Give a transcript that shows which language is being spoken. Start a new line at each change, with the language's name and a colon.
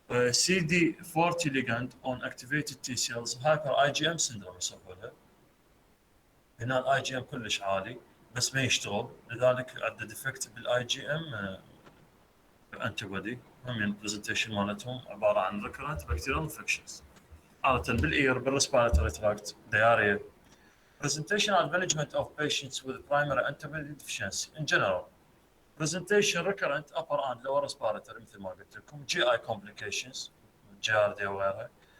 English: C D 40 ligand on activated T cells hyper IgM syndrome يسمونها.
Arabic: هنا الاي جي ام كلش عالي بس ما يشتغل، لذلك عنده ديفكت بالاي جي ام انتي بودي. هم البرزنتيشن مالتهم عباره عن
English: recurrent bacterial infections
Arabic: عاده بالاير بالريسبيراتوري تراكت دياريا.
English: presentation and management of patients with primary antibody deficiency in general. presentation recurrent upper and lower respiratory
Arabic: مثل ما قلت لكم.
English: GI complications giardia وغيرها.